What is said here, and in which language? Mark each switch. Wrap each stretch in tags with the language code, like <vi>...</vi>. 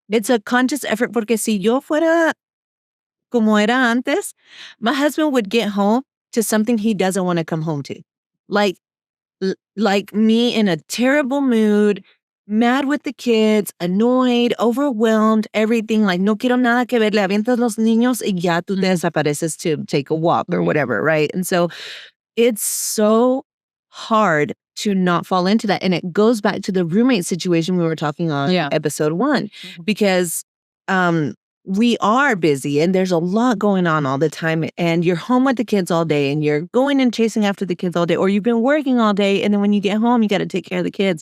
<en>It's a conscious effort</en> <es>porque si yo fuera como era antes,</es> <en>my husband would get home to something he doesn't want to come home to. Like me in a terrible mood, mad with the kids, annoyed, overwhelmed, everything.</en> <es>Like, no quiero nada que ver, le avientas los niños y ya tú te desapareces</es> <en>to take a walk or whatever, right? And so it's so hard to not fall into that. And it goes back to the roommate situation we were talking on episode 1, because we are busy and there's a lot going on all the time, and you're home with the kids all day and you're going and chasing after the kids all day, or you've been working all day and then when you get home, you got to take care of the kids.</en>